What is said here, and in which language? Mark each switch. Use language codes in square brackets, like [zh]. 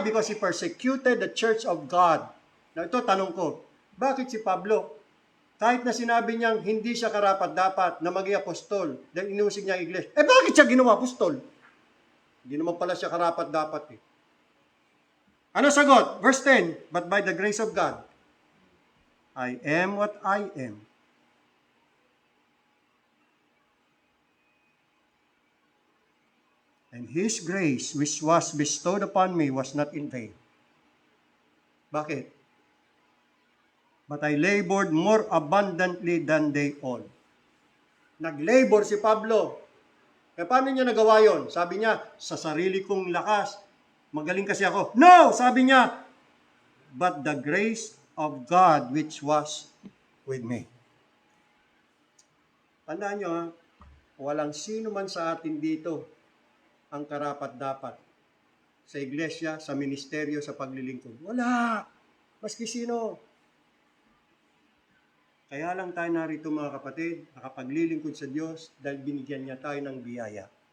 [en] Because he persecuted the church of God. [tl] Now ito, tanong ko, bakit si Pablo, kahit na sinabi niyang hindi siya karapat-dapat na maging apostol, dahil inusig niya ang iglesia, bakit siya ginawa apostol? Hindi naman pala siya karapat-dapat Ano sagot? [en] Verse 10, but by the grace of God, I am what I am. And His grace, which was bestowed upon me, was not in vain. [tl] Bakit? [en] But I labored more abundantly than they all. [tl] Nag-labor si Pablo. Paano niya nagawa yon? Sabi niya, sa sarili kong lakas, magaling kasi ako. [en] No! [tl] Sabi niya, [en] but the grace of God which was with me. [tl] Tandaan niyo walang sino man sa atin dito ang karapat-dapat sa iglesia, sa ministeryo, sa paglilingkod. Wala! Maski sino. Kaya lang tayo narito mga kapatid, nakapaglilingkod sa Diyos dahil binigyan niya tayo ng biyaya.